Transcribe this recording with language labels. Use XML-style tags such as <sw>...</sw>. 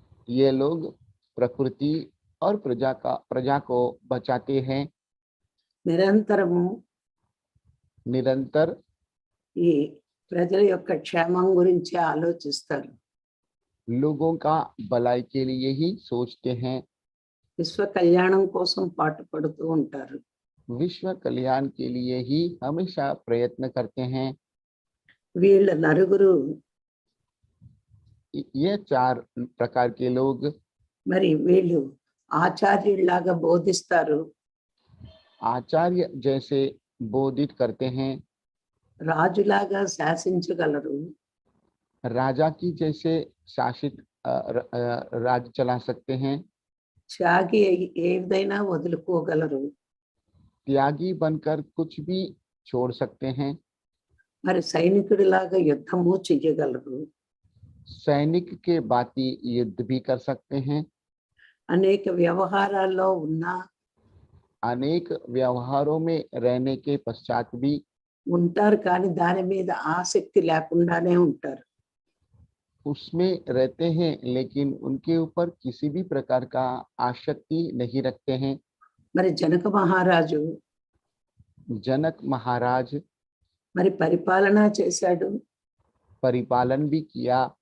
<hi>ये लोग प्रकृति और प्रजा को बचाते हैं।</hi> <te>నిరంతరము</te> <hi>निरंतर</hi> <te>ఈ ప్రజల యొక్క క్షేమం గురించి ఆలోచిస్తారు.</te> <hi>लोगों का भलाई के लिए ही सोचते हैं।</hi> <te>విశ్వ కళ్యాణం కోసం పాటుపడుతూ ఉంటారు.</te> <hi>विश्व कल्याण के लिए ही हमेशा प्रयत्न करते हैं।</hi> <te>వీళ్ళ నలుగురు</te> <hi>ये चार प्रकार के लोग,</hi> <te>మరి వీళ్ళు ఆచార్యుల్లాగా బోధిస్తారు.</te> <hi>आचार्य जैसे बोधित करते हैं,</hi> <te>రాజులాగా శాసించగలరు.</te> <hi>राजा की जैसे शासित राज चला सकते हैं,</hi> <te>త్యాగి అయి ఏదైనా వదులుకోగలరు.</te> <hi>त्यागी बनकर कुछ भी छोड़ सकते हैं,</hi> <te>మరి సైనికుడిలాగా యుద్ధము చెయ్యగలరు.</te> <hi>सैनिक के भांति युद्ध भी कर सकते हैं,</hi> <te>అనేక వ్యవహారాల్లో ఉన్న</te> <hi>अनेक व्यवहारों में रहने के पश्चात भी</hi> <te>ఉంటారు, కానీ దాని మీద ఆసక్తి లేకుండానే ఉంటారు.</te> <hi>उसमें रहते हैं, लेकिन उनके ऊपर किसी भी प्रकार का आसक्ति नहीं रखते हैं।</hi> <te>మరి జనక మహారాజు</te> <hi>जनक महाराज</hi> <te>మరి పరిపాలన చేశాడు,</te> <hi>परिपालन भी किया,</hi>